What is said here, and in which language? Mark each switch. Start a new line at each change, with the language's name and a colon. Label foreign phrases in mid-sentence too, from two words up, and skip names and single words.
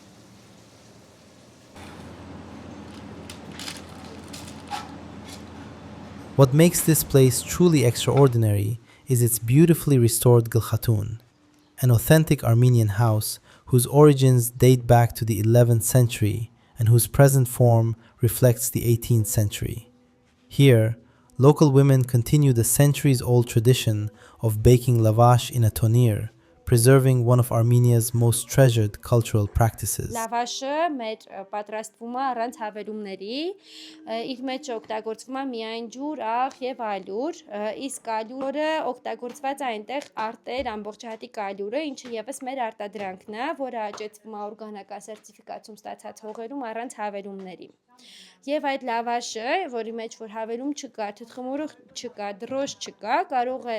English: What makes this place truly extraordinary is its beautifully restored Gulkhatun, an authentic Armenian house whose origins date back to the 11th century and whose present form reflects the 18th century. Here, local women continue the centuries-old tradition of baking lavash in a tonir, preserving one of Armenia's most treasured cultural practices.
Armenian: Լավաշը մեր պատրաստվում է առանց հավելումների, իր մեջ օգտագործվում է միայն ջուր, աղ եւ ալյուր, իսկ ալյուրը օգտագործված է այնտեղ արտեր ամբողջահատիկ ալյուրը, ինչը եւս մեր արտադրանքն է, որը աճեցվում է օրգանական սերտիֆիկացիա ստացած հողերում առանց հավելումների։ Եվ այդ լավաշը, որի մեջ որ հավելում չկա, թթխմորը չկա, դրոշ չկա, կարող է